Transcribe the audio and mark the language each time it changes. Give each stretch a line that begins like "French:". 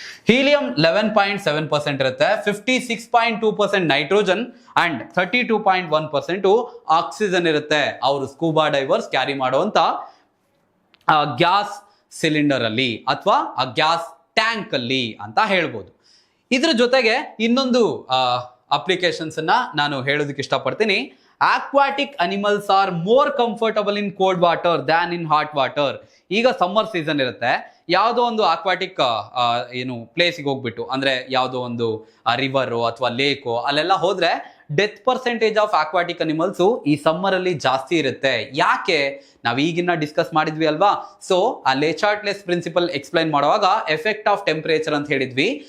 Kannada: Helium 11.7% ಇರುತ್ತೆ, 56.2% nitrogen and 32.1% oxygen ಇರುತ್ತೆ ಅವರು ಸ್ಕೂಬಾ ಡೈವರ್ಸ್ ಕ್ಯಾರಿ ಮಾಡುವಂತ ಗ್ಯಾಸ್ ಸಿಲಿಂಡರ್ ಅಲ್ಲಿ ಅಥವಾ ಆ ಗ್ಯಾಸ್ ಟ್ಯಾಂಕ್ ಅಲ್ಲಿ ಅಂತ ಹೇಳ್ಬೋದು. ಇದ್ರ ಜೊತೆಗೆ ಇನ್ನೊಂದು ಅಪ್ಲಿಕೇಶನ್ಸ್ ಅನ್ನ ನಾನು ಹೇಳೋದಕ್ಕೆ ಇಷ್ಟಪಡ್ತೀನಿ.
English: Aquatic animals are more comfortable in cold water than in hot water.
Kannada: ಈಗ ಸಮ್ಮರ್ ಸೀಸನ್ ಇರುತ್ತೆ, ಯಾವುದೋ ಒಂದು ಆಕ್ವಾಟಿಕ್ ಏನು ಪ್ಲೇಸಿಗೆ ಹೋಗ್ಬಿಟ್ಟು ಅಂದ್ರೆ ಯಾವುದೋ ಒಂದು ರಿವರ್ ಅಥವಾ ಲೇಕೋ ಅಲ್ಲೆಲ್ಲ ಹೋದ್ರೆ death percentage of aquatic animals ಈ ಸಮ್ಮರ್ ಅಲ್ಲಿ ಜಾಸ್ತಿ ಇರುತ್ತೆ. ಯಾಕೆ? ನಾವು ಈಗಿನ ಡಿಸ್ಕಸ್ ಮಾಡಿದ್ವಿ ಅಲ್ವಾ. ಸೊ ಆ ಲೆಚಾರ್ಟ್ಲೆಸ್ ಪ್ರಿನ್ಸಿಪಲ್ ಎಕ್ಸ್ಪ್ಲೈನ್ ಮಾಡುವಾಗ ಎಫೆಕ್ಟ್ ಆಫ್ ಟೆಂಪರೇಚರ್ ಅಂತ ಹೇಳಿದ್ವಿ.